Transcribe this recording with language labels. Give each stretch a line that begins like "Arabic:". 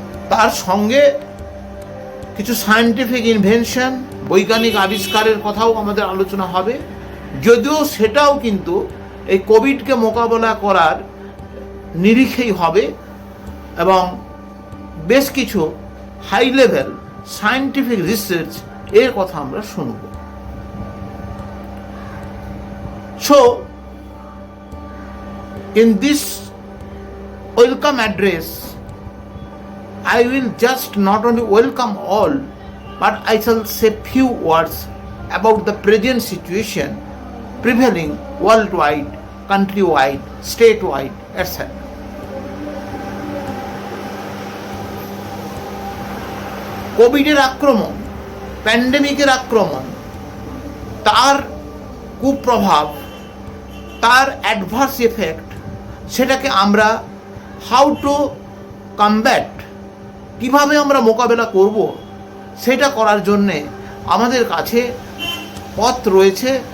Bangla: তার সঙ্গে কিছু সায়েন্টিফিক ইনভেনশন, বৈজ্ঞানিক আবিষ্কারের কথাও আমাদের আলোচনা হবে, যদিও সেটাও কিন্তু এই কোভিডকে মোকাবেলা করার নিরিখেই হবে, এবং বেশ কিছু হাই লেভেল সায়েন্টিফিক রিসার্চ এর কথা আমরা শুনব।
English: So, in this welcome address, I will just not only welcome all, but I shall say few words about the present situation prevailing worldwide, countrywide, statewide, etc.
Bangla: কোভিডের আক্রমণ, প্যান্ডেমিকের আক্রমণ, তার কুপ্রভাব, তার অ্যাডভার্স এফেক্ট, সেটাকে আমরা
English: how to combat,
Bangla: কীভাবে আমরা মোকাবেলা করব, সেটা করার জন্যে আমাদের কাছে পথ রয়েছে।